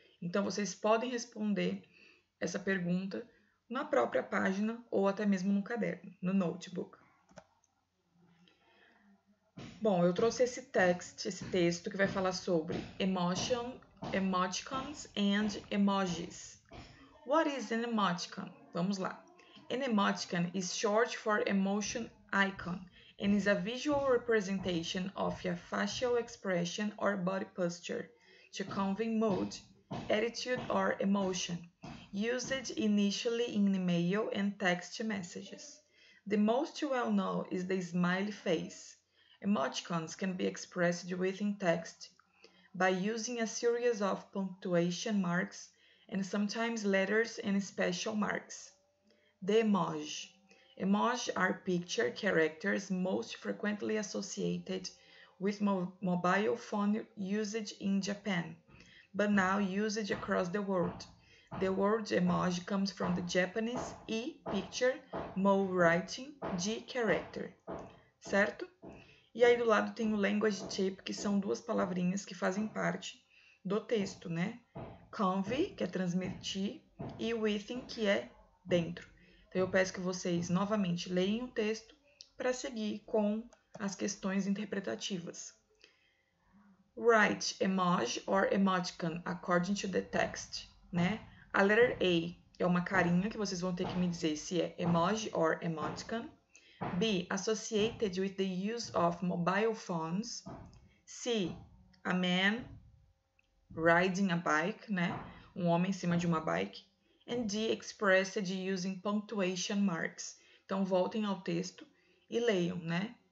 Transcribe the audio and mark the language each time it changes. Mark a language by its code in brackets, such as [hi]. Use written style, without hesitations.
[pt] Então, vocês podem responder essa pergunta na própria página ou até mesmo no caderno, no notebook. Bom, eu trouxe esse texto que vai falar sobre emoticons [en] and emojis. What is an emoticon? [pt] Vamos lá. [en] An emoticon is short for emotion icon and is a visual representation of a facial expression or body posture to convey mood, attitude, or emotion, used initially in email and text messages. The most well-known is the smiley face. Emoticons can be expressed within text by using a series of punctuation marks and sometimes letters and special marks. The emoji. Emoji are picture characters most frequently associated with mobile phone usage in Japan, but now used across the world. The word emoji comes from the Japanese E, picture, mo, writing, G, character, [pt] certo? E aí do lado tem o language tip, que são duas palavrinhas que fazem parte do texto, né? Convey, que é transmitir, e within, que é dentro. Então eu peço que vocês novamente leiam o texto para seguir com as questões interpretativas. [en] Write emoji or emoticon according to the text, [pt] né? A letter A é uma carinha que vocês vão ter que me dizer se é [en] emoji or emoticon. B, associated with the use of mobile phones. C, a man riding a bike, [pt] né? Um homem em cima de uma bike. [en] And D, expressed using punctuation marks. [pt] Então, voltem ao texto e leiam, né?